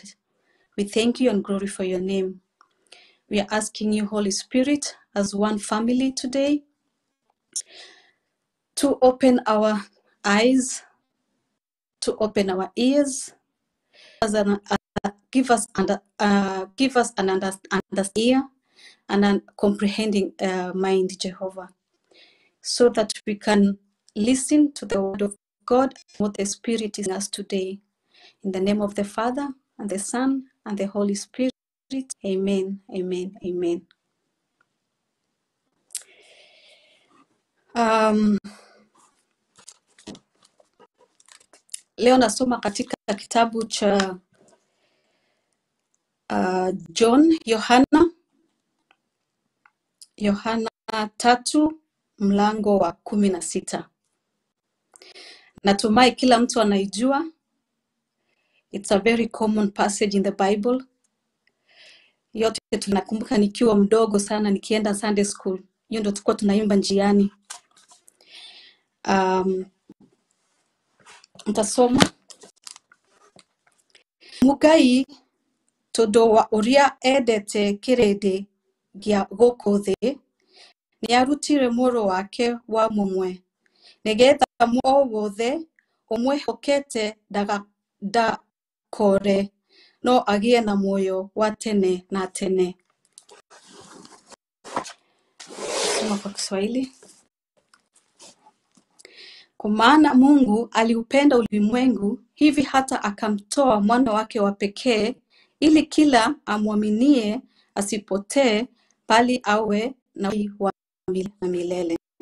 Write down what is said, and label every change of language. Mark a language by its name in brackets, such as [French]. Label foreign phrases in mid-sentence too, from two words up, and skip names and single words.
[English] We thank you and glorify your name. We are asking you, Holy Spirit, as one family today, to open our eyes, to open our ears, give us an understanding ear and an comprehending mind, Jehovah, so that we can listen to the word of God, what the Spirit is in us today. In the name of the Father, and the Son, and the Holy Spirit. Amen, amen, amen. [Swahili] Leo nasoma katika kitabu cha Yohana 3 mlango wa 16. Natumai kila mtu anaijua. [English] It's a very common passage in the Bible. [Swahili] Yote tunakumbuka nikiwa mdogo sana nikienda [English] Sunday school. [Swahili] Hiyo ndio tulikuwa tunaimba njiani. Ntasoma. [Kikuyu] Ngai todo wa ũrĩa endete kĩrĩndĩ gĩa gũkũ thĩ, nĩarutire mũrũ wake wa mũmwe, nĩgetha mũndũ wothe ũmwĩhokete ndagakore, no agĩe na muoyo wa tene na tene. [Swahili] Soma kwa Kiswahili. Kwa maana Mungu aliupenda ulimwengu hivi hata akamtoa mwana wake wa pekee, ili kila amwaminie asipotee, bali awe na uzima wa milele.